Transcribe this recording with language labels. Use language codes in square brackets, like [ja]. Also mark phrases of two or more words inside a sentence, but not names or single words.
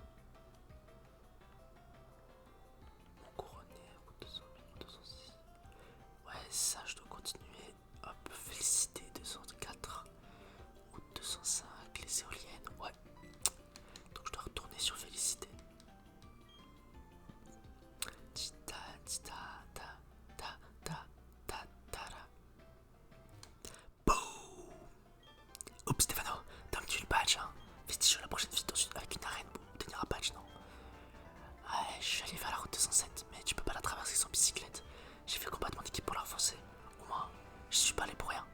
[fr] Couronné, route 200, route 206. Ouais, ça, je dois continuer. Hop, Félicité 204. Route 205, les éoliennes. Ouais. Donc, je dois retourner sur Félicité. Tita, tita, ta, ta, ta, ta, ta, la. Boum. Oups, Stéphano, t'as un petit le badge, hein. Vestigion, la prochaine visite avec une arène pour obtenir un badge, non? Ouais, je suis allé vers la route 207, mais tu peux pas la traverser sans bicyclette. J'ai fait combattre mon équipe pour la renforcer. Au moins, je suis pas allé pour rien.